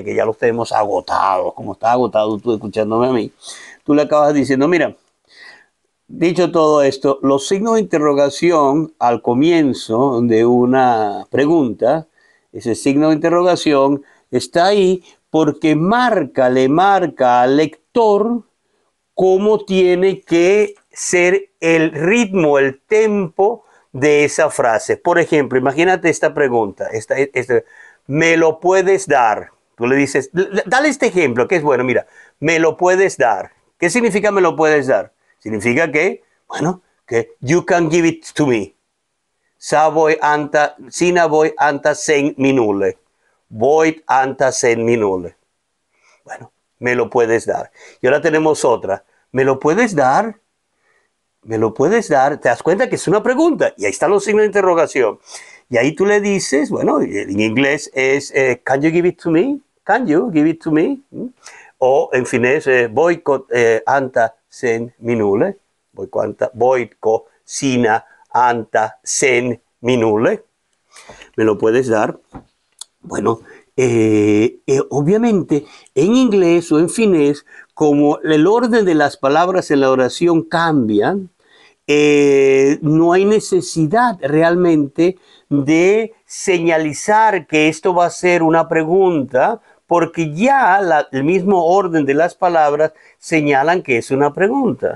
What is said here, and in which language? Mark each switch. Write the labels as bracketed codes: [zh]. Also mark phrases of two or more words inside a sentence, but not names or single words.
[es] que ya lo tenemos agotado, como está agotado tú escuchándome a mí, tú le acabas diciendo, mira, dicho todo esto, los signos de interrogación al comienzo de una pregunta, ese signo de interrogación está ahí porque le marca al lector cómo tiene que ser el ritmo, el tempo de esa frase. Por ejemplo, imagínate esta pregunta, ¿me lo puedes dar? Tú le dices, dale este ejemplo, que es bueno, mira, ¿me lo puedes dar? ¿Qué significa me lo puedes dar? Significa que, bueno, que [en] you can give it to me. [fi] Sinä voi antaa sen minulle. Voit antaa sen minulle. [es] Bueno, me lo puedes dar. Y ahora tenemos otra. ¿Me lo puedes dar? ¿Me lo puedes dar? Te das cuenta que es una pregunta. Y ahí están los signos de interrogación. Y ahí tú le dices, bueno, en inglés es, [en] can you give it to me? Can you give it to me? [es] O en finés, [fi] voitko antaa sen minulle? Voitko sinä antaa sen minulle? [es] ¿Me lo puedes dar? Bueno, obviamente en inglés o en finés, como el orden de las palabras en la oración cambia, no hay necesidad realmente de señalizar que esto va a ser una pregunta, porque ya el mismo orden de las palabras señalan que es una pregunta.